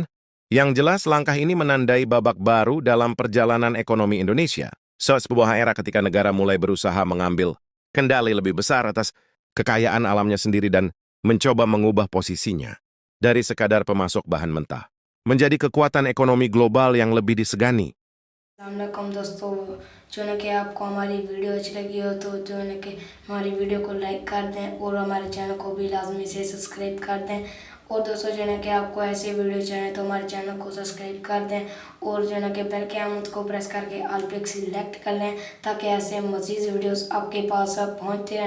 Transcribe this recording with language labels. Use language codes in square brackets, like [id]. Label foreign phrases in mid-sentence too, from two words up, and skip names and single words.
[id] Yang jelas, langkah ini menandai babak baru dalam perjalanan ekonomi Indonesia. Sebuah era ketika negara mulai berusaha mengambil kendali lebih besar atas kekayaan alamnya sendiri dan mencoba mengubah posisinya dari sekadar pemasok bahan mentah menjadi kekuatan ekonomi global yang lebih disegani. [ur] السلام علیکم دوستوں، جو ہے کہ آپ کو ہماری ویڈیو اچھی لگی ہو تو جو ہے کہ ہماری ویڈیو کو لائک کر دیں اور ہمارے چینل کو بھی لازمی سے سبسکرائب کر دیں. اور دوستوں جو ہے کہ آپ کو ایسے ویڈیو چاہیے تو ہمارے چینل کو سبسکرائب کر دیں اور جو ہے کہ بیل کے آئیکن کو پریس کر کے آل پے سلیکٹ کر لیں تاکہ ایسے مزید ویڈیوز آپ کے پاس پہنچتے رہیں.